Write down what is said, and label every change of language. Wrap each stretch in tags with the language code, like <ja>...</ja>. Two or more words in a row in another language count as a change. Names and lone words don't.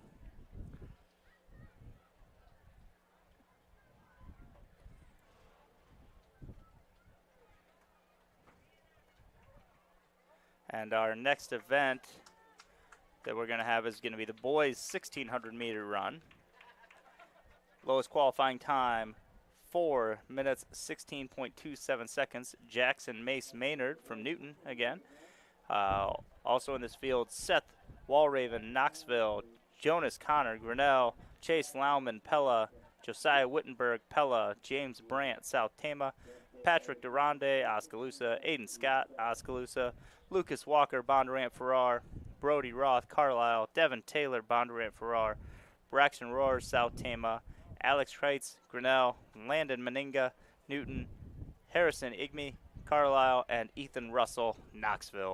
<en>And our next event that we're going to have is going to be the boys 1600 meter run. Lowest qualifying time, 4 minutes 16.27 seconds. Jackson Mace Maynard from Newton again. Also in this field, Seth Walraven, Knoxville, Jonas Connor, Grinnell, Chase Lauman, Pella, Josiah Wittenberg, Pella, James Brandt, South Tama, Patrick Durande, Oskaloosa, Aiden Scott, Oskaloosa, Lucas Walker, Bondurant Farrar, Brody Roth, Carlisle, Devin Taylor, Bondurant Farrar, Braxton Roars, South Tama, Alex Kreitz, Grinnell, Landon Meninga, Newton, Harrison Igme, Carlisle, and Ethan Russell, Knoxville.</en>